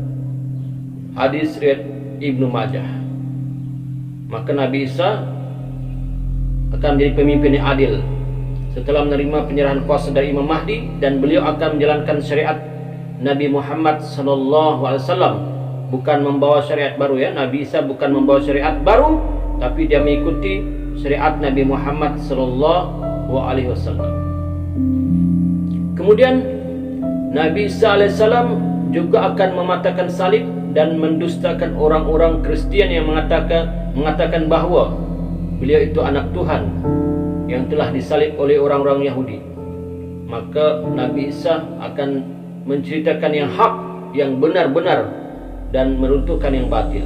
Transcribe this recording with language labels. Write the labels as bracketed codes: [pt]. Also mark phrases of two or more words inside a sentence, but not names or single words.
[ms] Hadis riwayat Ibnu Majah. Maka Nabi Isa akan menjadi pemimpin yang adil setelah menerima penyerahan kuasa dari Imam Mahdi, dan beliau akan menjalankan syariat Nabi Muhammad [ar] sallallahu alaihi wasallam, [ms] bukan membawa syariat baru, ya. Nabi Isa bukan membawa syariat baru, tapi dia mengikuti syariat Nabi Muhammad [ar] sallallahu alaihi wasallam. [ms] Kemudian Nabi Isa alaihissalam juga akan mematahkan salib dan mendustakan orang-orang Kristian yang mengatakan bahawa beliau itu anak Tuhan yang telah disalib oleh orang-orang Yahudi. Maka Nabi Isa akan menceritakan yang hak, yang benar-benar, dan meruntuhkan yang batil.